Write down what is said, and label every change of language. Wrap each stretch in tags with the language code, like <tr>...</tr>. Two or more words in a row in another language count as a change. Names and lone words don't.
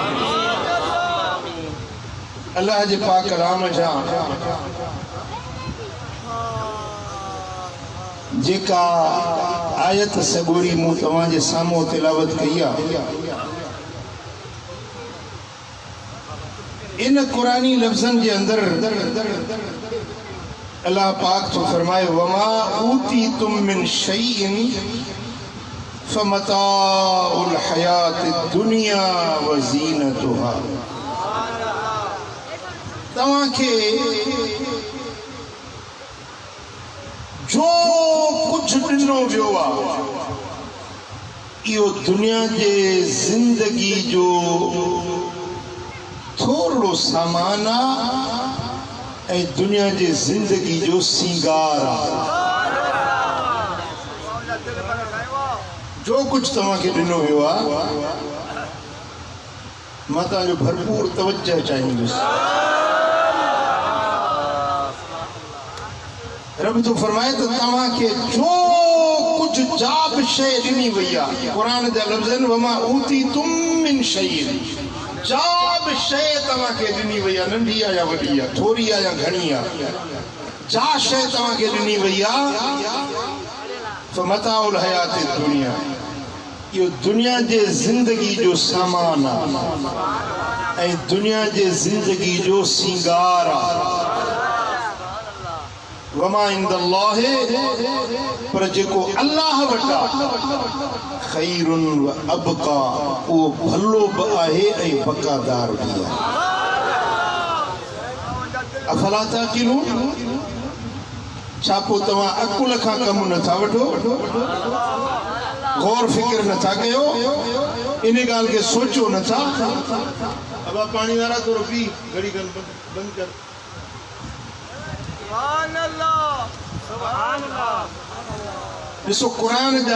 <sd>अल्लाह जे पाक कलाम जा जेका आयत सगोरी मूं तव्हांजे साम्हूं तिलावत कई आहे, इन कुरानी लफ़्ज़नि जे अंदरि अल्लाह पाक तो फरमाए,</sd> <ar>وما أوتيتم من شيء فمتاع الحياة الدنيا و زينتها.</ar> <sd>तव्हांखे जो कुछ ॾिनो वियो आहे, इहो दुनिया जे ज़िंदगी जो थोरो सामान आहे ऐं दुनिया जे ज़िंदगी जो सिंगार आहे। जो कुछ तव्हांखे ॾिनो वियो आहे, मां तव्हांजो भरपूर तवज्जो चाहींदुसि। रब तो फरमाए तो तव्हां के जो कुछ जाब शय ॾिनी वई आहे क़ुरान जा लफ़्ज़</sd> <ar>وما أوتيتم من شيء</ar> <sd>जाब शय तव्हां के ॾिनी वई आहे नंढी आहे या वॾी आहे थोरी आहे या घणी आहे जा शय तव्हां के ॾिनी वई आहे</sd> <ar>فمتاع الحياة الدنيا</ar> <sd>यो दुनिया जे जिंदगी जो सामान आहे ऐं दुनिया जे जिंदगी जो सिंगार आहे</sd> <ar>وما عند الله</ar> <sd>पर जेको अल्लाह वटा</sd> <ar>خير و أبقى</ar> <sd>वो भलो बि आहे ऐं बकादार बि आहे</sd> <ar>أفلا تعقلون</ar> <sd>छा पोइ तव्हां अकुल खां कमु नथा वठो गौर फिक्र नथा कयो इन ॻाल्हि खे सोचो नथा अबा पाणी वारा थोरो पी घड़ी बंदि कर ॾिसो क़ुरान जा</sd>